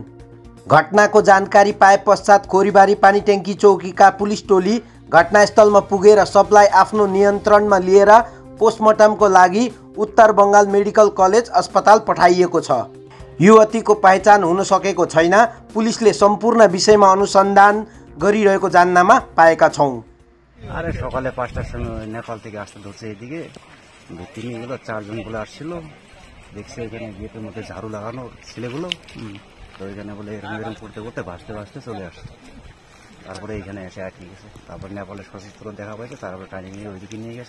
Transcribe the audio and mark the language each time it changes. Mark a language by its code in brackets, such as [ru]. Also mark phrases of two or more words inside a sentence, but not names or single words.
[ne] घटनाको जानकारी पाए पश्चात खोरीबारी पानी ट्याङ्की चौकीका पुलिस टोली घटनास्थलमा पुगेर शवलाई आफ्नो नियन्त्रणमा लिएर पोस्टमार्टमको लागि उत्तर बङ्गाल मेडिकल कलेज अस्पताल पठाइएको छ। युवतीको पहिचान हुन सकेको छैन। पुलिसले सम्पूर्ण विषयमा अनुसन्धान गरिरहेको जान्नमा पाएका छौँ। [bn] আরে সকালে ৫টার সময় নেপাল থেকে আসতে ধরছে এদিকে, তিনগুলো চারজনগুলো আসছিল, দেখছে এখানে গেটের মধ্যে ঝাড়ু লাগানো ছেলেগুলো, তো এখানে বলে এরকম এরকম করতে করতে ভাসতে ভাসতে চলে আসছে। তারপরে এখানে এসে আটকে গেছে। তারপর নেপালের সশস্ত্র দেখা পাইছে, তারপরে টানি নিয়ে ওইদিকে নিয়ে গেছে।